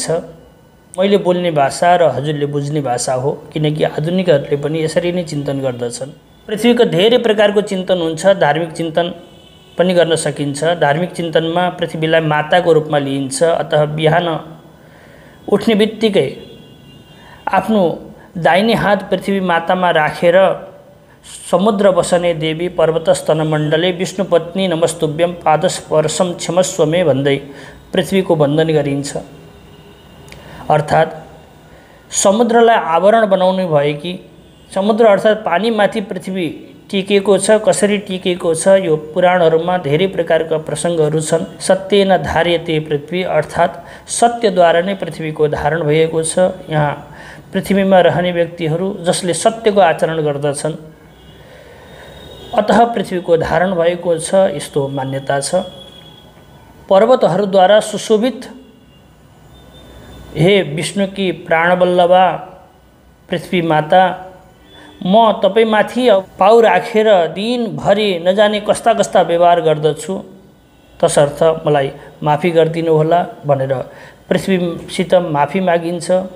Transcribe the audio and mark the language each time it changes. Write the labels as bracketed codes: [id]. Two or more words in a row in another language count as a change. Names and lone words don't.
[ne] मैले बोल्ने भाषा र हजुरले बुझ्ने भाषा हो, किनकि आधुनिकहरूले पनि यसरी नै चिन्तन गर्दछन्। पृथ्वीको धेरै प्रकारको चिन्तन हुन्छ। धार्मिक चिन्तन पनि गर्न सकिन्छ। धार्मिक चिन्तनमा पृथ्वीलाई माताको रूपमा लिइन्छ। अतः बिहान उठ्ने बित्तिकै आफ्नो दाहिने हात पृथ्वी मातामा राखेर [sa] समुद्र बसने देवी पर्वतस्तन मण्डले विष्णुपत्नी नमस्तुभ्यं पादस्पर्शम क्षमस्व मे [ne] भन्दै पृथ्वीको वन्दन गरिन्छ। अर्थात् समुद्रलाई आवरण बनाउनु भयो कि समुद्र अर्थात् पानीमाथि पृथ्वी टिकेको छ। कसरी टिकेको छ यो पुराणहरूमा धेरै प्रकारका प्रसङ्गहरू छन्। [sa] सत्येन धार्यते पृथ्वी [ne] अर्थात् सत्यद्वारा नै पृथ्वीको धारण भएको छ। यहाँ पृथ्वीमा रहने व्यक्तिहरू जसले सत्यको आचरण गर्दछन्, अतः पृथ्वीको धारण भएको छ, यस्तो मान्यता छ। पर्वतहरूद्वारा सुशोभित हे विष्णुकी प्राणवल्लभा पृथ्वी माता, म तपाईमाथि पाउ राखेर दिनभरि नजाने कस्ता कस्ता व्यवहार गर्दछु, तसर्थ मलाई माफी गरिदिनु होला भनेर पृथ्वीसित माफी मागिन्छ।